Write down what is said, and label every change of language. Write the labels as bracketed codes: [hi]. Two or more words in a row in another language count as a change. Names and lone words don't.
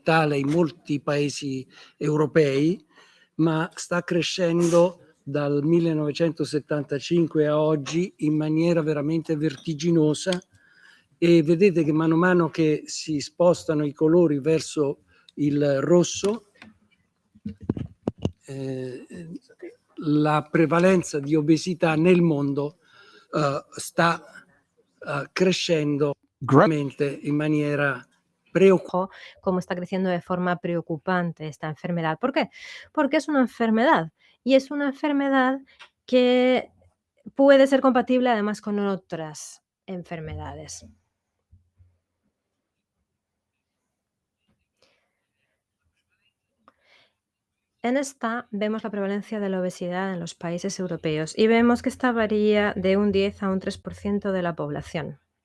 [it] tale in molti paesi europei, ma sta crescendo dal 1975 a oggi in maniera veramente vertiginosa, e vedete che mano a mano che si spostano i colori verso il rosso, la prevalenza di obesità nel mondo sta crescendo in maniera preoccupante. [es] Cómo está creciendo de forma preocupante esta enfermedad. ¿Por qué? Porque es una enfermedad, y es una enfermedad que puede ser compatible además con otras enfermedades. En esta vemos la prevalencia de la obesidad en los países europeos y vemos que esta varía de un 10 a un 3% de la población.